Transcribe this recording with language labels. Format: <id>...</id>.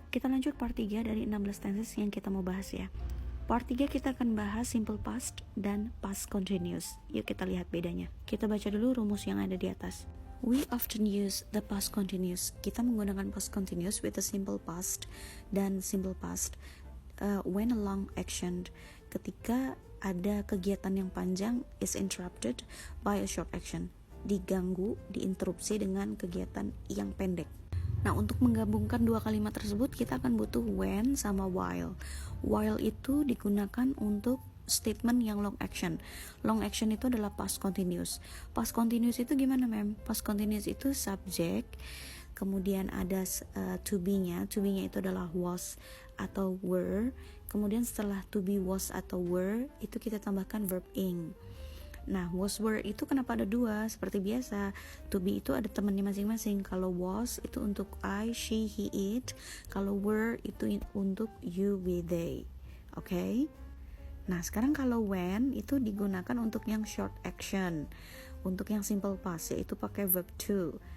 <id>Kita lanjut part 3 dari 16 tenses yang kita mau bahas ya. Part 3 kita akan bahas simple past dan past continuous. Yuk kita lihat bedanya. Kita baca dulu rumus yang ada di atas.</id> <en>We often use the past continuous.</en> <id>Kita menggunakan</id> <en>past continuous with the simple past dan simple past when a long action,</en> <id>ketika ada kegiatan yang panjang</id> <en>is interrupted by a short action,</en> <id>diganggu, diinterupsi dengan kegiatan yang pendek. Nah, untuk menggabungkan dua kalimat tersebut kita akan butuh when sama while. While itu digunakan untuk statement yang long action. Long action itu adalah past continuous. Past continuous itu gimana, Mem? Past continuous itu subject, kemudian ada to be-nya. To be-nya itu adalah was atau were. Kemudian setelah to be, was atau were, itu kita tambahkan verb ing. Nah, was, were itu kenapa ada dua? Seperti biasa, to be itu ada temannya masing-masing. Kalau was itu untuk I, she, he, it. Kalau were itu untuk you, we, they. Oke? Nah, sekarang kalau when itu digunakan untuk yang short action. Untuk yang simple past yaitu pakai verb to.</id>